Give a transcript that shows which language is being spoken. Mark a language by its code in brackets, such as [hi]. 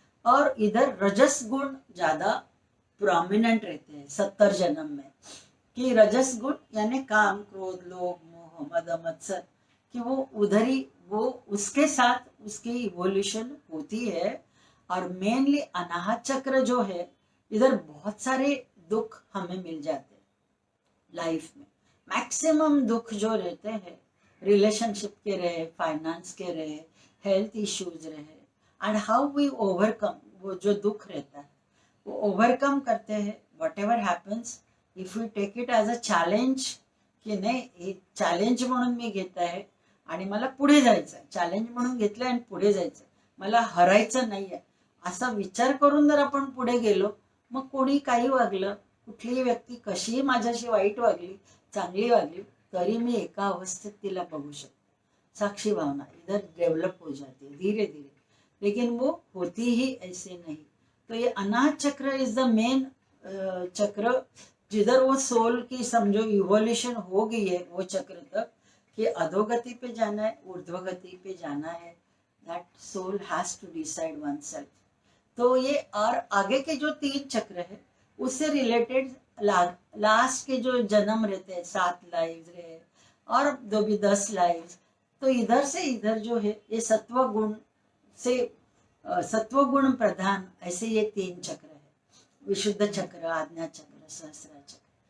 [hi] और इधर रजस गुण ज्यादा प्रोमिनेंट रहते हैं 70 जन्म में, कि रजस गुण यानी काम क्रोध लोभ मोह मद मत्सर, कि वो उधर ही वो उसके साथ उसकी इवोल्यूशन होती है। और मेनली अनाहत चक्र जो है, इधर बहुत सारे दुख हमें मिल जाते हैं लाइफ में। मैक्सिमम दुख जो रहते हैं रिलेशनशिप के रहे, फाइनेंस के रहे, हेल्थ इश्यूज रहे, [en] and how we overcome, [hi] वो जो दुख रहता है वो ओवरकम करते हैं [en] whatever happens, if you take it as a challenge, [mr] की नाही हे चॅलेंज म्हणून मी घेत आहे आणि मला पुढे जायचं आहे, चॅलेंज म्हणून घेतलं आणि पुढे जायचं, मला हरायचं नाही आहे, असा विचार करून जर आपण पुढे गेलो, मग कोणी काही वागलं, कुठलीही व्यक्ती कशीही माझ्याशी वाईट वागली चांगली वागली तरी मी एका अवस्थेत तिला बघू शकतो, [hi] साक्षी भावना इधर डेवलप हो जाती है धीरे धीरे, लेकिन वो होती ही ऐसे नहीं। तो ये अनाहत चक्र [en] is the main chakra, [hi] जिधर वो सोल की समझो इवोल्यूशन हो गई है वो चक्र तक, कि अधोगति पे जाना है ऊर्ध्वगति पे जाना है, [en] That soul has to decide oneself. [hi] तो ये और आगे के जो 3 चक्र है उससे रिलेटेड लास्ट के जो जन्म रहते हैं 7 लाइव्स रहे और 2 भी 10 लाइव्स, तो इधर से इधर जो है ये सत्व गुण से सत्व गुण प्रधान ऐसे ये 3 चक्र है, विशुद्ध चक्र, आज्ञा चक्र, सहस्रा चक्र।